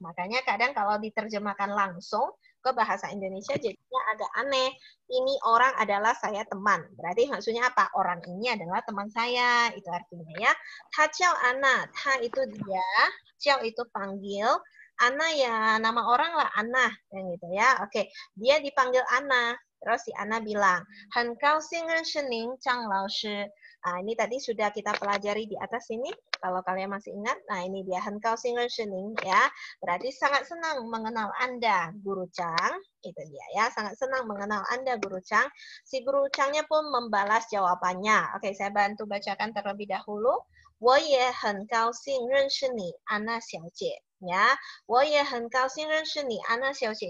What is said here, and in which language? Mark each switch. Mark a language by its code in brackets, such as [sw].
[id] Makanya kadang kalau diterjemahkan langsung ke bahasa Indonesia jadinya agak aneh. Ini orang adalah saya teman. Berarti maksudnya apa? Orang ini adalah teman saya. Itu artinya ya. Ta ciao Ana. Ta itu dia. Ciao itu panggil. Ana ya nama orang lah Ana. Yang gitu ya. Oke. Dia dipanggil Ana. Terus si Ana bilang, [zh] 很高兴认识您，张老师. [id] Nah, ini tadi sudah kita pelajari di atas ini. Kalau kalian masih ingat, nah ini dia [zh] 很高兴认识您 [id] ya. Berarti sangat senang mengenal Anda, Guru Chang. Itu dia ya, sangat senang mengenal Anda, Guru Chang. Si Guru Changnya pun membalas jawabannya. Oke, saya bantu bacakan terlebih dahulu. [zh] 我也很高兴认识你，安娜小姐. Ya, 我也很高兴认识你，安娜小姐.